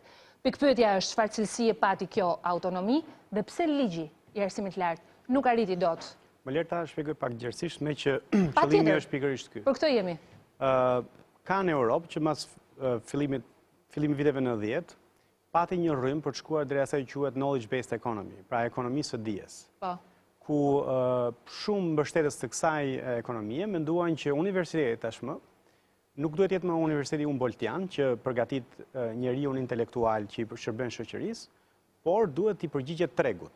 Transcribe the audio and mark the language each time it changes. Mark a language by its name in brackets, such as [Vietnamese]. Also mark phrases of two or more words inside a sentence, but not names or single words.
[Albanian] Pikpyetja është çfarë cilësie pati kjo autonomi dhe pse ligji i arsimit lartë nuk arriti dot. Më lër ta shpjegoj pak gjerësisht me që qëllimi është pikërisht ky. Për këtë jemi. Ka në Europë që mas fillimi viteve 90 pati një rrymë për të shkuar drejt asaj që quhet [English] knowledge-based economy, [Albanian] pra ekonomisë së dijes. Po. Ku shumë mbështetës të kësaj ekonomie menduan që universiteti tashmë nuk duhet jetë më universiteti humboldtian që përgatit njeriu intelektual që i shërben shoqërisë, por duhet t'i përgjigjet tregut.